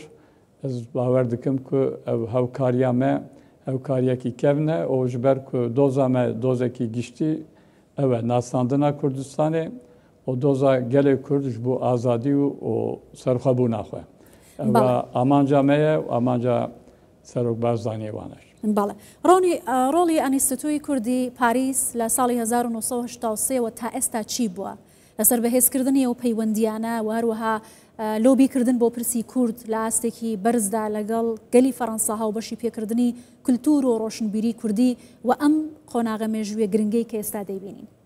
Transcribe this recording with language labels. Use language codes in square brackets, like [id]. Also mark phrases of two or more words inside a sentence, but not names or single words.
[ku] Ez bawer dikim ku ev hewkariya me hewkariyekî kevne û ji ber ku doza me dozekî giştî ew e nasandina Kurdistanê û doza gelê Kurd ji bo azadî û serxwebûna xwe. Ew amanca me ye û amanca Serok Barzanî wan e. [ckb] بەڵێ ڕۆڵی ئەنیستیتۆی کوردی پاریس لە ساڵی 1970 و تا ئێستا چی بووە لەسەر بەهێزکردنی و پەیوەندیانە و هەروەها لۆبیکردن بۆ پرسی کورد لە ئاستێکی بەرزدا لەگەڵ گەلی فەڕەنساها و بەشی پێکردنی کولتور و ڕۆشنبیری کوردی و ئەم قۆناغە مێژوویە گرنگەی کە ئێستا دەیبینین.